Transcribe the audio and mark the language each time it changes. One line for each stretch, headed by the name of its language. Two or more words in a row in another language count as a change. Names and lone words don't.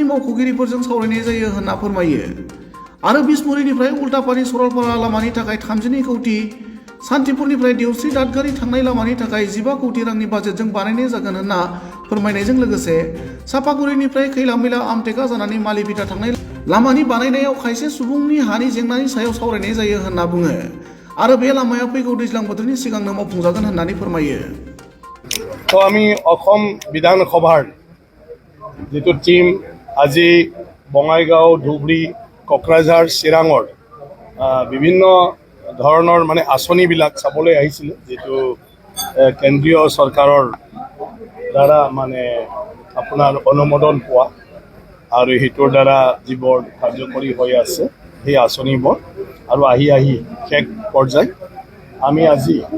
Bodo: मावख'गिरिफोरजों सावरायनाय जायो होनना फोरमायो आरो बिसमुरिनिफ्राय उल्टापानि सरलपारा लामानि थाखाय 32 कौटि, सान्तिपुरनिफ्राय देवस्रि दादगारि थांनाय लामानि थाखाय 15 कौटि रांनि बाजेटजों बानायनाय जागोन होनना फोरमायनायजों लोगोसे सापागुरिनिफ्राय खैला मैला आमटेका जानानै मालिपिटा थांनाय लामानि बानायनायाव खायसे सुबुंनि हानि जेंनानि सायाव सावरायनाय जायो होनना बुङो आरो बे लामाया फैगौ दैज्लां बोथोरनि सिगांनो मावफुंजागोन होननानै फोरमायो।
Assamese: তো আমি অসম বিধানসভাৰ যিটো টিম আজি বঙাইগাঁও, ধুবুৰী, কোকৰাঝাৰ, চিৰাঙৰ বিভিন্ন ধৰণৰ মানে আঁচনিবিলাক চাবলৈ আহিছিলে, যিটো কেন্দ্ৰীয় চৰকাৰৰ দ্বাৰা মানে আপোনাৰ অনুমোদন পোৱা আৰু সেইটোৰ দ্বাৰা যিবোৰ কাৰ্যকৰী হৈ আছে সেই আঁচনিবোৰ আৰু আহি শেষ পৰ্যায় আমি আজি